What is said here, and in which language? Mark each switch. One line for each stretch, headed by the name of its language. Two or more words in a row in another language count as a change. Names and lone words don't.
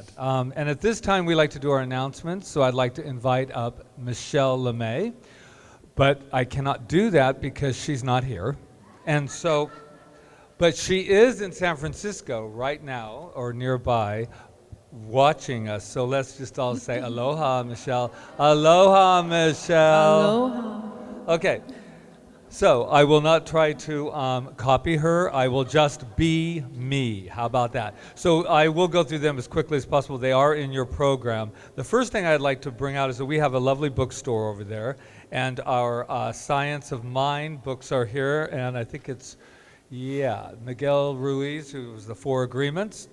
English: And at this time, we like to do our announcements, so I'd like to invite up Michelle LeMay. But I cannot do that because she's not here. And so, but she is in San Francisco right now, or nearby, watching us. So let's just all say aloha, Michelle. Aloha, Michelle. Aloha. Okay, so I will not try to copy her. I will just be me. How about that? So I will go through them as quickly as possible. They are in your program. The first thing I'd like to bring out is that we have a lovely bookstore over there, and our Science of Mind books are here, and I think it's, Miguel Ruiz, who was the 4 Agreements.